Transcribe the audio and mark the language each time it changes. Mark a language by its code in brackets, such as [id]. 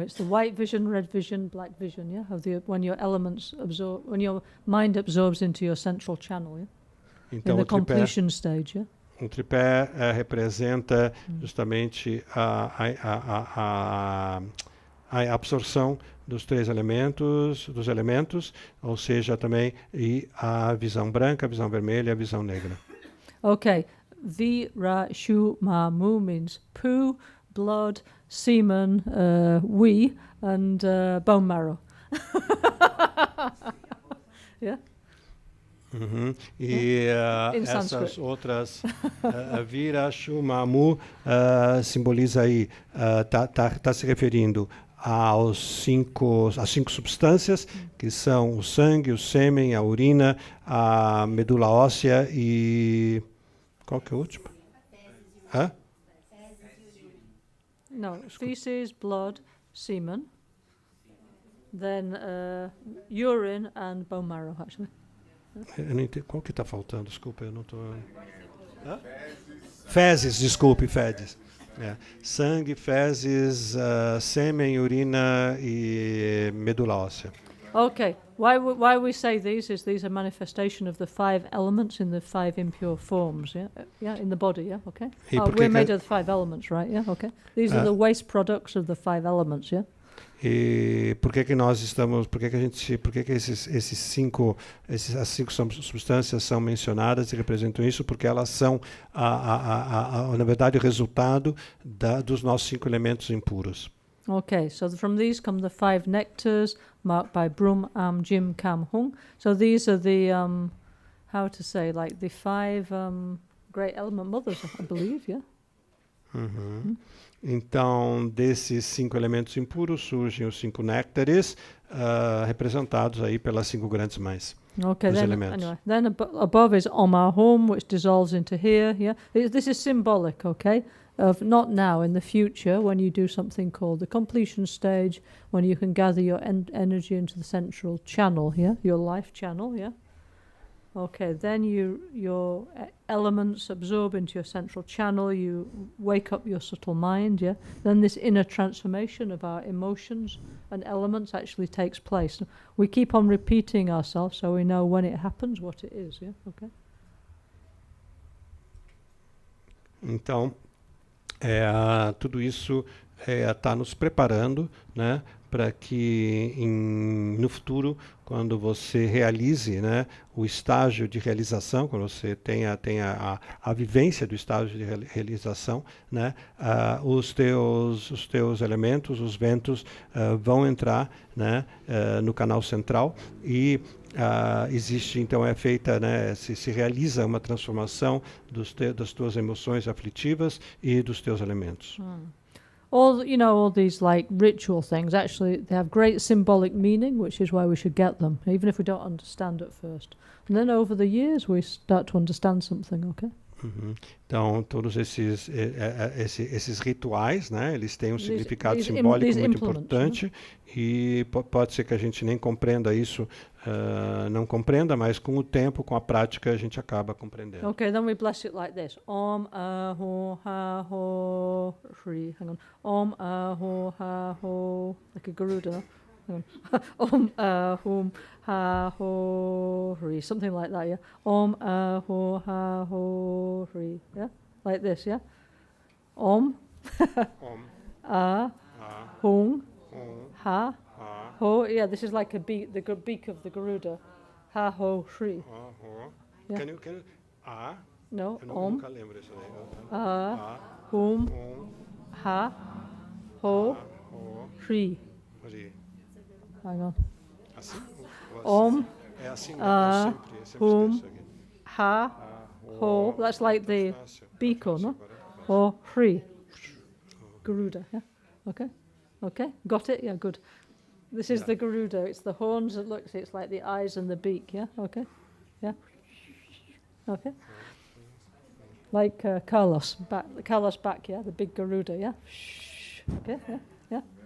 [en] It's the white vision, red vision, black vision, yeah? When your elements absorb, when your mind absorbs into your central channel, yeah? [pt] Então, [en] in the completion stage, yeah? [pt] O tripé representa justamente a absorção dos 3 elementos, ou seja, também e a visão branca, a visão vermelha e a visão negra. [en] Okay. Vira Shu Ma Mu means poo, blood, semen, wee, and bone marrow. Yeah? [pt] E essas outras Vira, Shu, Mamu simboliza aí, tá se referindo às 5 substâncias, que são o sangue, o sêmen, a urina, a medula óssea e... Qual que é o último? [en] No, feces, blood, semen, then urine and bone marrow, actually. [pt] Eu não entendo. Qual que está faltando? Desculpa, eu não estou... Fezes, desculpe, fezes. Sangue, fezes, sêmen, urina e medula óssea. [en] Okay, why we say these is these are manifestation of the 5 elements in the 5 impure forms, yeah? Yeah, in the body, yeah, okay? We're made of the 5 elements, right, yeah, okay? These are the waste products of the 5 elements, yeah? [pt] E por que nós estamos, por que as 5 substâncias são mencionadas e representam isso? Porque elas são, na verdade, o resultado dos nossos 5 elementos impuros. [en] Okay, so from these come the 5 nectars marked by Brum, Am, Jim, Kam, Hung. So these are the, how to say, like the 5 great element mothers, I believe, yeah? [pt] Então, desses 5 elementos impuros surgem os 5 néctares, representados aí pelas 5 grandes mães. [en] Okay, [pt] dos [en] then, [pt] elementos. [en] anyway, then above is Oma Hum, which dissolves into here. Yeah, this is symbolic, okay, of not now, in the future, when you do something called the completion stage, when you can gather your energy into the central channel here, your life channel. Yeah. Okay, then your elements absorb into your central channel, you wake up your subtle mind, yeah? Then this inner transformation of our emotions and elements actually takes place. We keep on repeating ourselves so we know when it happens, what it is, yeah? Okay. [pt] Então, tudo isso está nos preparando, né, para que no futuro, quando você realize, né, o estágio de realização, quando você tenha a vivência do estágio de realização, né, os teus elementos, os ventos, vão entrar, né, no canal central e existe, então é feita, né, se realiza uma transformação das tuas emoções aflitivas e dos teus elementos. [en] All these like ritual things, actually they have great symbolic meaning, which is why we should get them, even if we don't understand at first. And then over the years we start to understand something, okay? Uhum. [pt] Então, todos esses rituais, né, eles têm um significado simbólico muito importante, e pode ser que a gente nem compreenda isso, não compreenda, mas com o tempo, com a prática, a gente acaba compreendendo. [en] Okay, then we bless it like this. [sa] Om aho ha ho hri. [en] Hang on. [sa] Om aho ha ho. [en] Like a Garuda, no? Hang on. [sa] Om ahum ha ho hri. [en] Something like that, yeah? [sa] Om aho ha ho hri. [en] Yeah? Like this, yeah? [sa] Om. Om. Hum. Ha. Ho. [en] Yeah, this is like a beak, the beak of the Garuda. [sa] Ha ho hri. Yeah. [en] Can you No, [pt] eu [sa] Om. [pt] nunca lembro isso daí. [sa] Hum. Ha. Ho. Hri. Hri. [en] Hang on. [pt] Assim? [sa] Om. [pt] É assim, eu sempre esqueço aqui. [sa] Ha. Ho. [en] That's like the beaker, no? Or Hri. Garuda, yeah? Okay? Okay? Got it? Yeah, good. This is the Garuda. It's the horns that looks, it's like the eyes and the beak, yeah? Okay? Yeah? Okay? Like Carlos back, yeah? The big Garuda, yeah? Okay, yeah? Yeah?